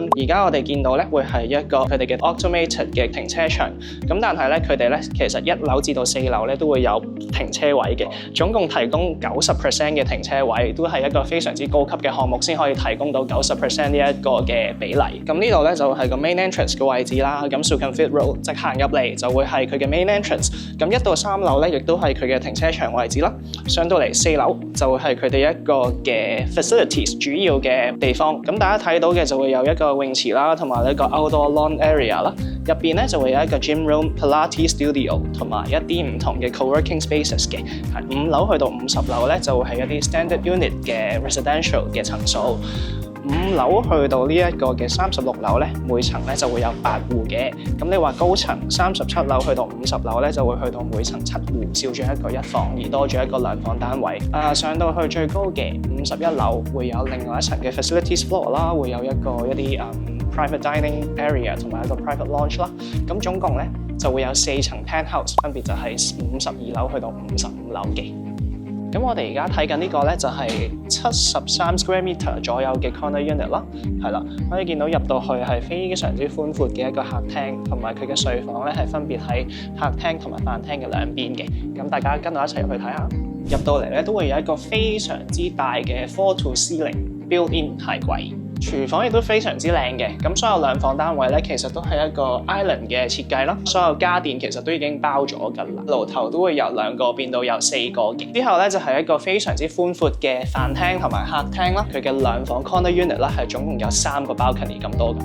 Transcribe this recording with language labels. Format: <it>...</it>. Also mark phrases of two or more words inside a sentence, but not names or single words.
<yue>而家我哋見到咧會係一個佢哋嘅 automated 嘅停車場。咁但係咧佢哋咧其實1樓至到4樓咧都會有停車位嘅，總共提供90% 嘅停車位，都係一個非常之高級嘅項目先可以提供到90% 呢一個嘅比例。咁呢度咧就係個</yue> <en>main entrance</en> <yue>嘅位置啦。咁 Sukhumvit Road 直行入嚟就會係佢嘅</yue> <en>main entrance。</en> <yue>咁1到3樓咧亦都係佢嘅停車場位置啦。上到嚟4樓就會係佢哋一個嘅 facilities 主要嘅地方。咁大家睇到嘅就會有一個泳池啦，同埋一個</yue> <en>outdoor lawn area</en> <yue>啦。入邊咧就會有一個</yue> <en>gym room、 Pilates studio</en> <yue>同埋一啲唔同嘅</yue> <en>co-working spaces</en> <yue>嘅。5樓去到50樓咧就會係一啲</yue> <en>standard unit</en> <yue>嘅 residential 嘅層數。5樓去到呢一個嘅36樓咧，每層咧就會有8戶嘅。咁你話高層37樓去到50樓咧，就會去到每層7戶，少咗一個1房，而多咗一個2房單位。上到去最高嘅51樓會有另外一層嘅</yue> <en>facilities floor</en> <yue>啦，會有一啲</yue> <en>private dining area</en> <yue>同埋一個</yue> <en>private lounge</en> <yue>啦。咁總共咧就會有4層 penthouse， 分別就係52樓去到55樓嘅。咁我哋而家睇緊呢個咧就係73</yue> <en>square meter</en> <yue>左右嘅</yue> <en>corner unit</en> <yue>啦，係啦，可以見到入到去係非常之寬闊嘅一個客廳，同埋佢嘅睡房咧係分別喺客廳同埋飯廳嘅兩邊嘅。咁大家跟我一齊入去睇下。入到嚟咧都會有一個非常之大嘅</yue> <en>floor to ceiling built-in</en> <yue>鞋櫃。廚房亦都非常之靚嘅，咁所有2房單位咧，其實都係一個 island 嘅設計啦。所有家電其實都已經包咗㗎啦，爐頭都會由2個變到有4個嘅。之後咧就係一個非常之寬闊嘅飯廳同埋客廳啦。佢嘅2房</yue> <en>corner unit</en> <yue>咧係總共有3個 balcony 咁多嘅。</yue>